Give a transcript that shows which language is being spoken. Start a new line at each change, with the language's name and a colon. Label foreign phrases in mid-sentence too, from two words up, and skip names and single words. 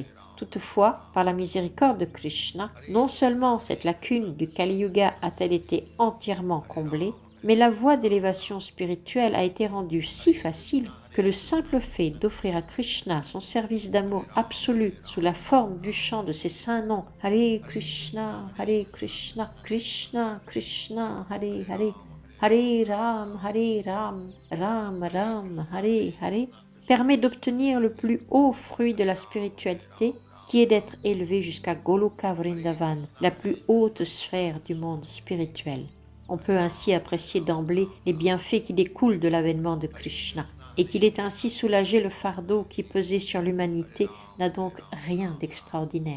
French: Toutefois, par la miséricorde de Krishna, non seulement cette lacune du Kali Yuga a-t-elle été entièrement comblée, mais la voie d'élévation spirituelle a été rendue si facile que le simple fait d'offrir à Krishna son service d'amour absolu sous la forme du chant de ses saints noms
Sanskrit: Hare Krishna, Krishna Krishna, Hare Hare, Hare Ram, Ram Ram, Hare Hare,
French: permet d'obtenir le plus haut fruit de la spiritualité, qui est d'être élevé jusqu'à Goloka Vrindavan, la plus haute sphère du monde spirituel. On peut ainsi apprécier d'emblée les bienfaits qui découlent de l'avènement de Krishna, et qu'il ait ainsi soulagé le fardeau qui pesait sur l'humanité n'a donc rien d'extraordinaire.